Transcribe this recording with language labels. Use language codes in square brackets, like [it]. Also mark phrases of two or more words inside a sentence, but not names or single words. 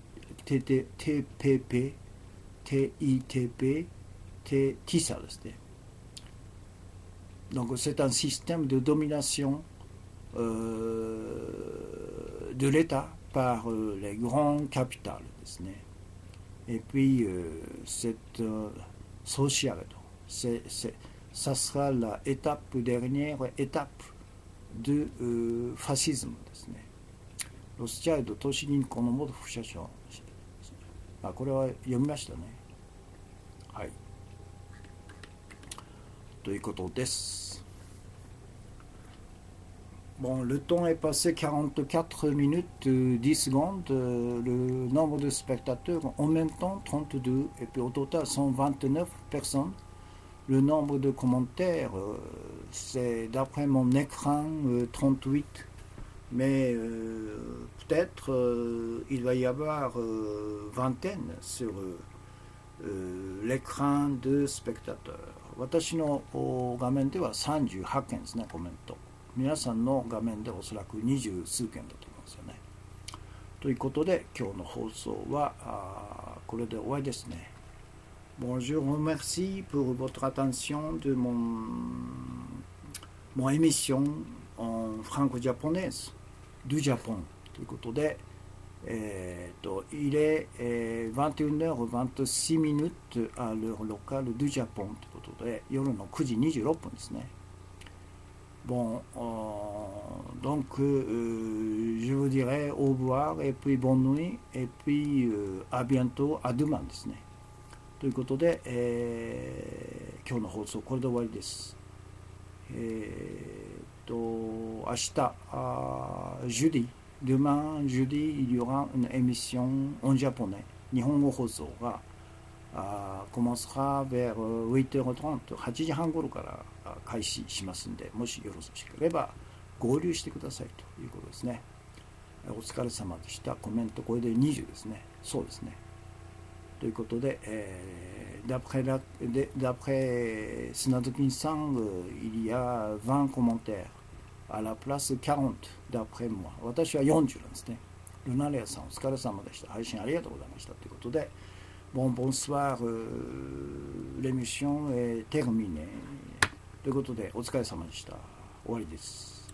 [fr] TPP, TITP, TISA [ja] ですね。 [fr] Donc c'est un système de domination de l'État par les grands capitales [ja] ですね。 [fr] Et puis c'est social. Ça sera la dernière étape de fascisme [ja] ですね。ロスチャイルド投資銀行の元副社長。これは読みましたね。はい。ということです。 [fr] Bon, le temps est passé 44 minutes 10 secondes. Le nombre de spectateurs en même temps 32 et puis au total 129 personnes. Le nombre de commentaires, c'est d'après mon écran 38. Mais peut-être il va y avoir vingtaine sur l'écran de spectateurs. [ja] 私の画面では38件ですね、コメント。皆さんの画面でおそらく20数件だと思いますよね。ということで今日の放送はこれで終わりですね。 [fr] Bon, je vous remercie pour votre attention de mon émission en franco-japonaise du Japon. [ja] ということで、 [fr] il est 21h26 minutes à l'heure locale du Japon [ja] ということで夜の9時26分ですね。 [fr] Bon, donc je vous dirai au revoir et puis bonne nuit et puis à bientôt, à demain [ja] ですね。ということで、今日の放送これで終わりです。明日, [fr] jeudi, demain jeudi, il y aura une émission en japonais. [ja] 日本語放送が [fr] commencera vers 8h30、 [ja] 8時半頃から開始しますんで、もしよろしければ合流してくださいということですね。お疲れ様でした。コメントこれで20ですね。そうですね。ということで、 [fr] d'après Snadokin-san, il y a 20 commentaires à la place 40 d'après moi。 [ja] 私は40なんですね。ルナレアさんお疲れ様でした。配信ありがとうございましたということで、 [fr] bonsoir, l'émission est terminée。 [ja] ということでお疲れ様でした。終わりです。